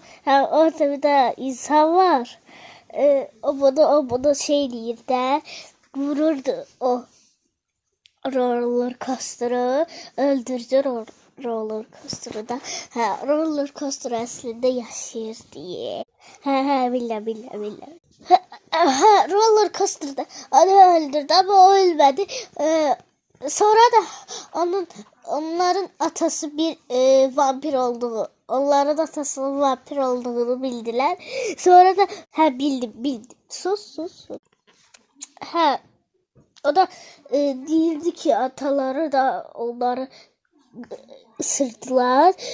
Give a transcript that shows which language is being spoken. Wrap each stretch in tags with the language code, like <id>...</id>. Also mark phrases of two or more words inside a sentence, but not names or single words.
<az>Hə, orada bir də insan var. O bunu şey deyir də, vururdu o</az> <en>roller coaster'ı,</en> <az>öldürdü</az> <en>roller coaster'ı</en> <az>da. Hə,</az> <en>roller coaster</en> <az>əslində yaşayır deyə. Hə, bilirəm. Hə,</az> <en>roller coaster'da</en> <tr>onu öldürdü ama o ölmedi. Sonra da onların atası bir vampir olduğu, onların atasının vampir olduğunu bildiler. Sonra da bildim. Sus. Ha, o da değildi ki ataları da onları ısırdılar.</tr>